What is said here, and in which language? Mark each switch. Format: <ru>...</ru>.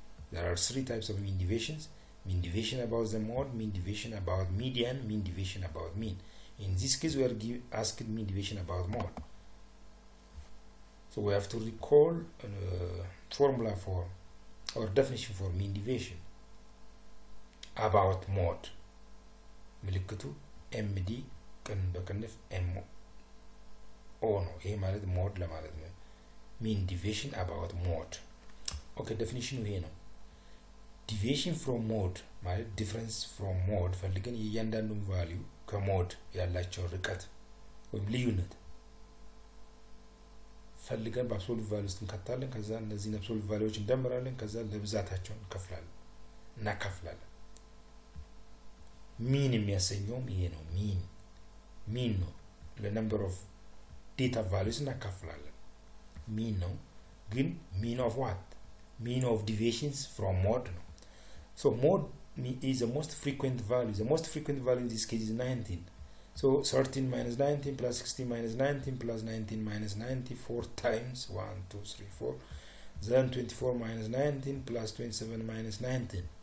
<en>There are 3 types of mean deviations. Mean deviation about the mode, mean deviation about median, mean deviation about mean. In this case, we are asked mean deviation about mode. So we have to recall formula for or definition for mean deviation about mode.</en> <am>ምልክቱ MD ቅን በቅንፍ MO ነው። ይሄ ማለት ሞድ ለማለት ነው።</am> <en>mean deviation about mode.</en> <am>Okay, definition ይሄ ነው።</am> <en>deviation from mode</en> <am>ማለት</am> <en>difference from mode</en> <am>ፈልገን የእያንዳንዱን ቫልዩ ከሞድ ያላቸው ርቀት ወይም ልዩነት ፈልገን በአብሶሉት ቫልዩ ውስጥ እንከታለን። ከዛ እነዚህ አብሶሉት ቫልዩዎች እንደምራለን። ከዛ ለብዛታቸው እናካፍላለን። ሚን የሚያሰኘውም ይሄ ነው። ሚን ነው። ለነምበር ኦፍ ዴታ ቫልዩስ እናካፍላለን። ሚን ነው። ግን</am> <en>ሚን ኦፍ ዋት? ሚን ኦፍ ዲቪዬሽንስ ፍሮም ሞድ ነው። So mode is the most frequent value. The most frequent value in this case is 19. So 13 minus 19 plus 16 minus 19 plus 19 minus 90 4 times 1, 2, 3, 4. Then 24 minus 19 plus 27 minus 19.</en>